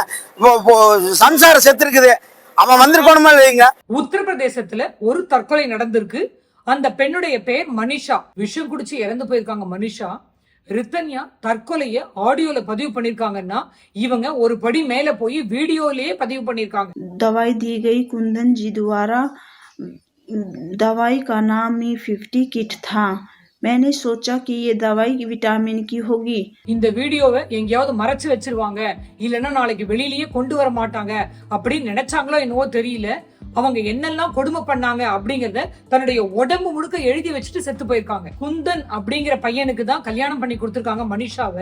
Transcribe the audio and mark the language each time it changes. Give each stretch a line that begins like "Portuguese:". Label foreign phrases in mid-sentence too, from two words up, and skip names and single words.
Tamil: சம்சாரம் செத்து இருக்குது. அவன் வந்திருக்கணுமா இல்லைங்க. உத்தரப்பிரதேசத்துல ஒரு தற்கொலை நடந்திருக்கு. அந்த பெண்ணுடைய பேர் மனிஷா. விஷம் குடிச்சு இறந்து போயிருக்காங்க மனிஷா. ரித்தன்யா தற்கொலைய ஆடியோல பதிவு பண்ணிருக்காங்கன்னா இவங்க ஒரு படி மேல போய் வீடியோலயே பதிவு பண்ணிருக்காங்க.
Hindi: दवाई दी गई कुंदन जी द्वारा दवाई का नाम ही 50 किट था। मैंने सोचा कि ये दवाई विटामिन की होगी।
Tamil: இந்த வீடியோவை எங்கேயாவது மறைச்சு வச்சிருவாங்க, இல்லைன்னா நாளைக்கு வெளியிலயே கொண்டு வர மாட்டாங்க அப்படின்னு நினைச்சாங்களோ என்னவோ தெரியல. அவங்க என்னெல்லாம் கொடுமை பண்ணாங்க அப்படிங்கறத தன்னுடைய உடம்பு முழுக்க எழுதி வச்சுட்டு செத்து போயிருக்காங்க. குந்தன் அப்படிங்கிற பையனுக்கு தான் கல்யாணம் பண்ணி கொடுத்திருக்காங்க மனிஷாவை.